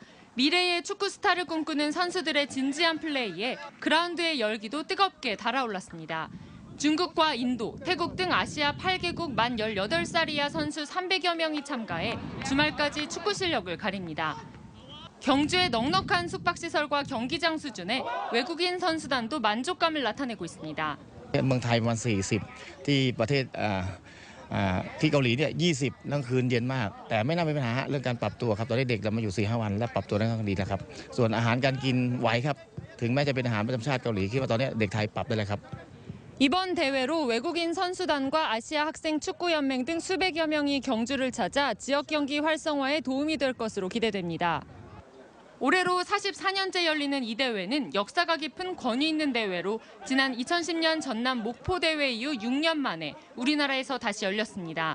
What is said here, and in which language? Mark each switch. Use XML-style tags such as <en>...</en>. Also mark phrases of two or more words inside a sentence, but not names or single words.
<ko>미래의 축구 스타를 꿈꾸는 선수들의 진지한 플레이에 그라운드의 열기도 뜨겁게 달아올랐습니다. 중국과 인도, 태국 등 아시아 8개국 만 18살 이하 선수 300여 명이 참가해 주말까지 축구 실력을 가립니다. 경주의 넉넉한 숙박시설과 경기장 수준에 외국인 선수단도 만족감을 나타내고 있습니다.</ko> <th>เมืองไทยประมาณ40ที่ประเทศที่เกาหลีเนี่ย20กลางคืนเย็นมากแต่ไม่น่ามีปัญหาเรื่องการปรับตัวครับตอนนี้เด็กเรามาอยู่ 4-5 วันและปรับตัวได้ค่อนข้างดีแล้วครับส่วนอาหารการกินไหวครับถึงแม้จะเป็นอาหารประจำชาติเกาหลีคิดว่าตอนนี้เด็กไทยปรับได้แล้วครับ</th> <ko>이번 대회로 외국인 선수단과 아시아 학생 축구연맹 등 수백여 명이 경주를 찾아 지역 경기 활성화에 도움이 될 것으로 기대됩니다. 올해로 44년째 열리는 이 대회는 역사가 깊은 권위 있는 대회로 지난 2010년 전남 목포 대회 이후 6년 만에 우리나라에서 다시 열렸습니다.</ko>